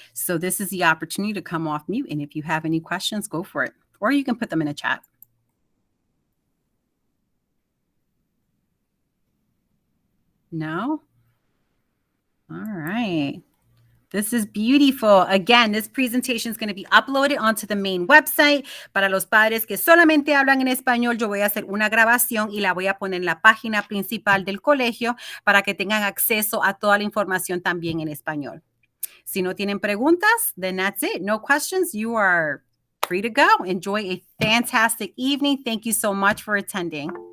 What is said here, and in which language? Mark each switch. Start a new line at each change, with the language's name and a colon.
English: So this is the opportunity to come off mute. And if you have any questions, go for it. Or you can put them in a chat. No? All right. This is beautiful. Again, this presentation is going to be uploaded onto the main website.
Spanish: Para los padres que solamente hablan en español, yo voy a hacer una grabación y la voy a poner en la página principal del colegio para que tengan acceso a toda la información también en español. Si no tienen preguntas,
English: then that's it. No questions. You are free to go. Enjoy a fantastic evening. Thank you so much for attending.